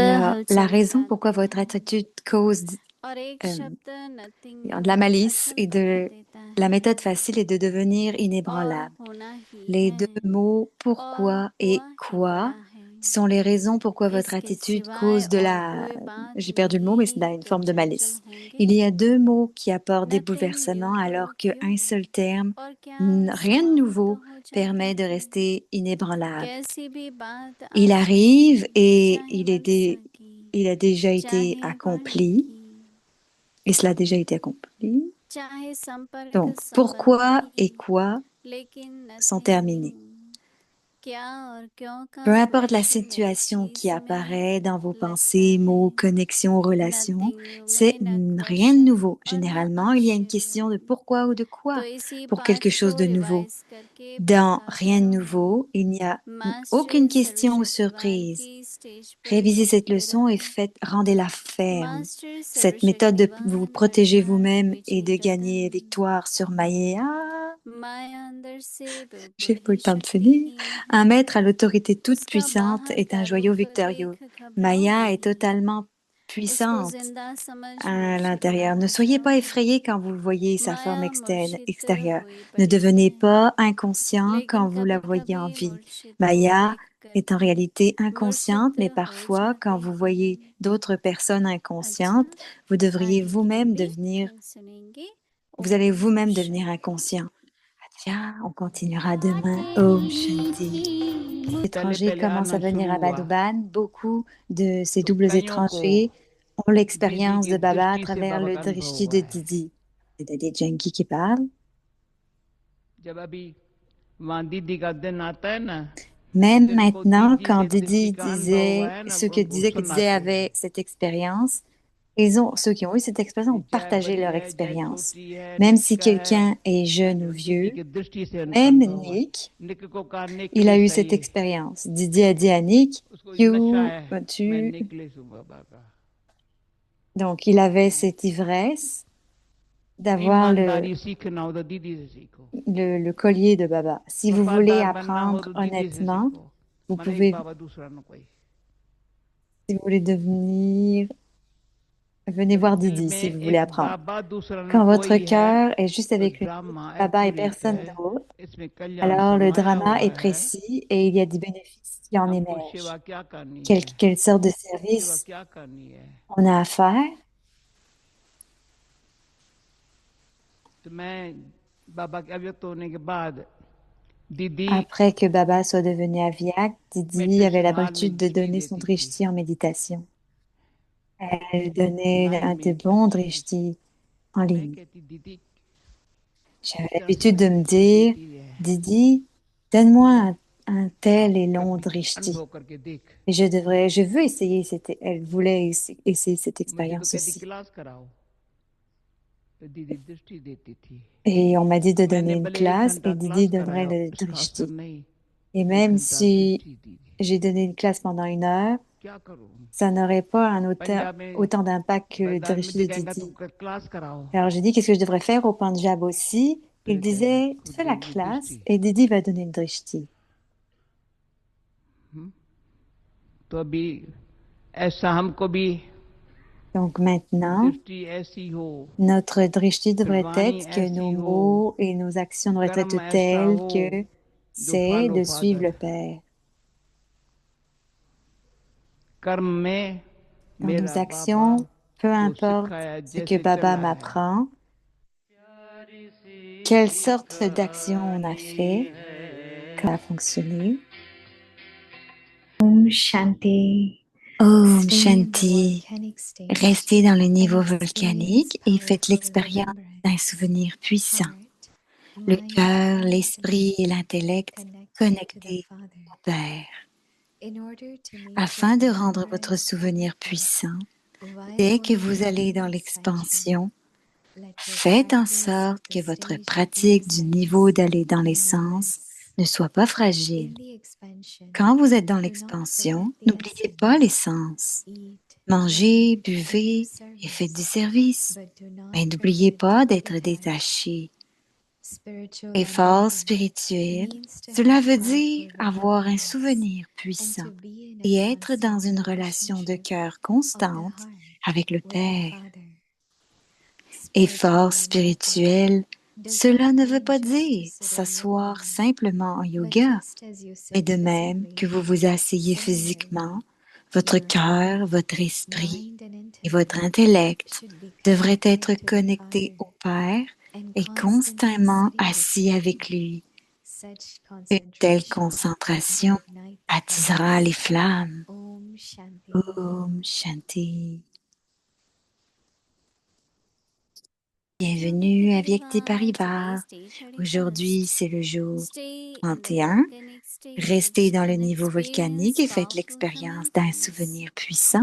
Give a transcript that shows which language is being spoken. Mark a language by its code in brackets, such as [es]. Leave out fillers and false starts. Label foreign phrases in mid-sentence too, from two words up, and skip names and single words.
[fr] Alors, la [hi] हलचल [fr] raison [hi] मचा [fr] pourquoi [hi] देते [fr] votre [hi] हैं [fr] attitude cause [hi] और एक शब्द नथिंग [fr] de la [hi] में [fr] malice et [hi] अचंभा [fr] de [hi] देता [fr] la [hi] है [fr] méthode facile est de devenir [hi] और [fr] inébranlable. [hi] होना ही [fr] Les [hi] है [fr] deux mots [hi] और [fr] pourquoi et [hi] हुआ ही [fr] quoi [hi] बड़ा है [fr] sont les raisons pourquoi votre [hi] इसके [fr] attitude [hi] सिवाय [fr] cause de [hi] और [fr] la... [hi] कोई बात [fr] J'ai perdu le mot, mais c'est [hi] नहीं [fr] une [hi] तो [fr] forme de [hi] चंचल [fr] malice. [hi] होंगे [fr] Il y a deux mots qui apportent des [en] nothing new [fr] bouleversements [hi] तो [fr] alors [hi] क्यों [fr] qu'un seul terme, [hi] और क्या [fr] rien de [hi] समाप्त [fr] nouveau, [hi] हो जाता [fr] permet de [hi] है [fr] rester inébranlable. [hi] कैसी भी बात आ [fr] Il arrive [hi] जाए [fr] et [hi] चाहे वर्षा की [fr] il a déjà été [hi] चाहे वाणी [fr] accompli, [hi] की [fr] et cela a déjà été accompli. [hi] चाहे संपर्क [fr] Donc, [hi] संबंध [fr] pourquoi et [hi] की [fr] quoi [hi] लेकिन [fr] sont [hi] नथिंग [fr] terminés. [hi] न्यू क्या और क्यों का [fr] Peu importe la [hi] प्रश्न मेरी [fr] situation qui [hi] चीज में [fr] apparaît dans vos [hi] लगता [fr] pensées, [hi] है [fr] mots, connexions, relations, [en] nothing new [fr] c'est [hi] में न [fr] rien de [hi] क्वेश्चन [fr] nouveau. [hi] और न [fr] Généralement, il y a une [hi] आश्चर्य [fr] question de pourquoi ou de [hi] तो [fr] quoi [hi] इसी [fr] pour quelque [hi] पाठ [fr] chose [hi] को [fr] de nouveau. [hi] रिवाइज करके [fr] Dans [hi] पढ़ा [fr] rien de nouveau, il n'y a aucune [hi] मास्टर [fr] question ou [hi] सर्वशक्तिवान [fr] surprise. [hi] की स्टेज पर [fr] Révisez cette [hi] देखते [fr] leçon et [hi] रहो [fr] rendez-la ferme. [hi] मास्टर [fr] Cette méthode de vous [hi] सर्वशक्तिवान [fr] protéger [hi] अर्थात [fr] vous-même et de [hi] विजयी [fr] gagner [hi] रतन [fr] victoire sur Maya. [hi] माया अंदर से डूब [fr] J'ai pas eu [hi] बड़ी [fr] le temps de finir. Un [hi] शक्तिहीन [fr] maître à l'autorité toute [hi] उसका [fr] puissante [hi] बाहर [fr] est un [hi] का [fr] joyau [hi] रूप [fr] victorieux. [hi] देख घबराओ [fr] Maya est [hi] नहीं [fr] totalement [hi] उसको [fr] puissante [hi] जिंदा समझ [fr] à [hi] मूर्छित ना [fr] l'intérieur. Ne [hi] हो [fr] soyez [hi] जाओ [fr] pas effrayé quand vous voyez sa forme [hi] माया मूर्छित [fr] extérieure. [hi] हुई [fr] Ne [hi] पड़ी [fr] devenez [hi] है [fr] pas inconscient [hi] लेकिन [fr] quand vous la [hi] कभी [fr] voyez en [hi] कभी [fr] vie. [hi] मूर्छित हो [fr] Maya [hi] देखकर [fr] est en réalité inconsciente, [hi] मूर्छित [fr] mais [hi] हो [fr] parfois, [hi] जाते [fr] quand vous voyez [hi] हैं [fr] d'autres personnes [hi] अच्छा [fr] inconscientes, vous devriez [hi] आगे की [fr] vous-même [hi] मुरली [fr] devenir, [hi] कल सुनेंगे [fr] vous allez [hi] ओम [fr] vous-même devenir [hi] शांति [fr] inconscient. Tiens, on continuera demain. [hi] ओम शांति. [fr] Les [hi] पहले [fr] étrangers [hi] पहले [fr] commencent [hi] आना [fr] à venir [hi] शुरू [fr] à [hi] हुआ [fr] Badouban. Beaucoup de ces [hi] तो [fr] doubles [hi] कईयों को [fr] étrangers ont [hi] दीदी [fr] l'expérience [hi] की [fr] de Baba à [hi] दृष्टि से [fr] travers [hi] बाबा [fr] le [hi] का अनुभव [fr] drishti [hi] हुआ [fr] de [hi] है [fr] Didi. C'est Daddy Janki qui parle. [hi] जब अभी वहाँ दीदी का दिन आता है ना उस [fr] Même [hi] दिन को [fr] maintenant, [hi] दीदी [fr] quand [hi] से दृष्टि [fr] Didi [hi] का अनुभव हुआ [fr] disait, [hi] है ना [fr] ceux que [hi] उनको [fr] disaient que Didi [hi] सुनाते [fr] avait [hi] हैं [fr] cette expérience, ceux qui ont eu cette expérience [hi] कि [fr] ont [hi] चाहे [fr] partagé [hi] बड़ी [fr] leur [hi] है चाहे [fr] expérience. [hi] छोटी है [fr] Même si [hi] निक्का है [fr] quelqu'un est [hi] पर [fr] jeune ou [hi] जो दीदी [fr] vieux, [hi] की दृष्टि से उनका [fr] même [hi] अनुभव हुआ है [fr] Nick, [hi] निक को कहा निक [fr] il a eu [hi] कैसा [fr] cette [hi] ये [fr] expérience. Didi a dit à Nick, [hi] उसको नशा [fr] You, [hi] है मैं [fr] tu... [hi] निकले हूँ बाबा का [fr] Donc, il avait cette ivresse d'avoir [hi] ईमानदारी सीखना हो तो दीदी से सीखो [fr] le collier de Baba. Si vous voulez [hi] वफादार बनना हो [fr] apprendre [hi] तो दीदी से [fr] honnêtement, [hi] सीखो [fr] vous [hi] मने [fr] pouvez, [hi] बाबा दूसरा न कोई [fr] si vous voulez devenir venez voir [hi] दिल [fr] Didi si [hi] में [fr] vous voulez [hi] एक [fr] apprendre. [hi] बाबा दूसरा न [fr] Quand votre [hi] कोई है [fr] cœur est juste [hi] तो [fr] avec le [hi] ड्रामा [fr] Baba et [hi] एक्यूरेट [fr] personne [hi] है [fr] d'autre, [hi] इसमें कल्याण [fr] alors le [hi] समाया [fr] drama [hi] हुआ [fr] est [hi] है [fr] précis et il y a des bénéfices qui en [hi] हमको [fr] émergent. [hi] सेवा क्या करनी [fr] Quelle, [hi] है [fr] quelle sorte de [hi] सेवा [fr] service [hi] क्या करनी है [fr] on a à faire? [hi] तो मैं बाबा के अव्यक्त होने के बाद दीदी [fr] Après que Baba soit devenu aviaque, Didi avait [en] meditation hall [hi] में [fr] l'habitude de [hi] दृष्टि [fr] donner son [hi] देती थी [fr] drishti en méditation. Elle donnait [hi] 9 [fr] des [hi] मिनट [fr] bons [hi] अच्छी [fr] drishti en [hi] मैं [fr] ligne. [hi] कहती दीदी [fr] J'avais [hi] इस तरह [fr] l'habitude de me [hi] दृष्टि [fr] dire, [hi] देती है [fr] Didi, donne-moi un tel et long [hi] कभी [fr] drishti. [hi] अनुभव करके देख [fr] Et je veux essayer elle voulait essayer cette [hi] मुझे तो [fr] expérience [hi] कहती [fr] aussi. [hi] क्लास कराओ तो दीदी दृष्टि देती थी [fr] Et on m'a dit de donner [hi] मैंने [fr] une [hi] भले 1 [fr] classe [hi] घंटा [fr] et Didi [hi] क्लास [fr] donnerait [hi] कराया [fr] le [hi] इसका असर [fr] drishti. [hi] नहीं [fr] Et [hi] 1 [fr] même [hi] घंटा [fr] si [hi] दृष्टि दी [fr] j'ai donné une classe pendant 1 heure, [hi] क्या करूं [fr] ça n'aurait pas [hi] पंजाब में [fr] autant d'impact que le [hi] मैदान में [fr] drishti de [hi] दिखाएगा तुम [fr] Didi. [hi] क्लास कराओ [fr] Alors j'ai dit, qu'est-ce que je devrais faire au Punjab aussi? [hi] तो [fr] Il [hi] ये कहे [fr] disait, [hi] खुद [fr] fais la [hi] देंगे [fr] classe [hi] दृष्टि [fr] et Didi va donner le drishti. [hi] तो अभी ऐसा हमको भी [fr] Donc maintenant, [hi] दृष्टि ऐसी हो [fr] notre drishti [hi] फिर [fr] devrait [hi] वाणी [fr] être que nos [hi] ऐसी हो [fr] mots et nos actions devraient être [hi] कर्म ऐसा [fr] telles [hi] हो [fr] que [hi] जो [fr] c'est [hi] फॉलो [fr] de suivre [hi] फादर [fr] le Père. [hi] कर्म में [fr] Dans nos [hi] मेरा बाबा [fr] actions, peu [hi] जो [fr] importe [hi] सिखाया [fr] ce que [hi] जैसे [fr] Baba [hi] चला है [fr] m'apprend, quelle sorte d'action on a fait, comment ça a fonctionné. [hi] ओम शांति. Om [en] Stay in the [hi] Shanti. [en] volcanic stage [fr] Restez dans le niveau [en] and experience [fr] volcanique et faites [en] powerful [fr] l'expérience d'un [en] remembrance. [fr] souvenir puissant. [en] Heart, [fr] Le [en] mind, [fr] cœur, [en] and [fr] l'esprit et [en] intellect [fr] l'intellect [en] connect to the [fr] connectés [en] Father. [fr] au Père. [en] In order to make [fr] Afin [en] this [fr] de rendre votre [en] remembrance [fr] souvenir [en] powerful, [fr] puissant, [en] while [fr] dès que [en] going [fr] vous allez [en] through [fr] dans [en] ascension, [fr] l'expansion, [en] let your [fr] faites en [en] practice [fr] sorte [en] at the [fr] que votre [en] stage of the [fr] pratique du niveau [en] sense [fr] d'aller dans les [en] be [fr] sens [en] mindless. [fr] ne soit pas fragile. [en] In the expansion, [fr] Quand vous êtes dans [en] do not forget [fr] l'expansion, [en] the [fr] n'oubliez pas les [en] essence. [fr] sens. [en] Eat, [fr] Mangez, [en] drink, and do [fr] buvez et faites du [en] service, [fr] service. [en] but do not [fr] Mais n'oubliez [en] forget to [fr] pas [en] be [fr] d'être [en] detached. [fr] détaché. [en] Spiritual [fr] Effort [en] remembrance [fr] spirituel, [en] means to [fr] cela [en] have [fr] veut [en] powerful [fr] dire avoir un [en] remembrance [fr] souvenir [en] and [fr] puissant [en] to be in a [fr] et être dans [en] constant [fr] une relation de [en] relationship [fr] cœur [en] of the [fr] constante [en] heart [fr] avec le [en] with the [fr] Père. [en] Father. Spiritual [fr] Effort [en] remembrance [fr] spirituel, [en] does [fr] cela [en] not [fr] ne veut [en] mean [fr] pas [en] just to [fr] dire [en] sit and [fr] s'asseoir [en] listen, [fr] simplement en [en] but [fr] yoga, [en] just as you [fr] mais [en] sit [fr] de même que [en] physically, [fr] vous vous asseyez [en] similarly, [fr] physiquement, votre [en] your [fr] cœur, [en] heart, [fr] votre esprit [en] mind, and [fr] et votre [en] intellect [fr] intellect [en] should be [fr] devraient être [en] connected to the [fr] connectés [en] Father [fr] au Père [en] and [fr] et [en] constantly [fr] constamment [en] sitting with [fr] assis [en] Him. [fr] avec lui. [en] Such [fr] Une telle [en] concentration will [fr] concentration [en] ignite the [fr] attisera les [en] flames. [fr] flammes. [hi] ओम शांति. ओम शांति. [fr] Bienvenue à Vyakti Paribas. Aujourd'hui, c'est le jour 31. Restez dans le niveau volcanique et faites l'expérience d'un souvenir puissant.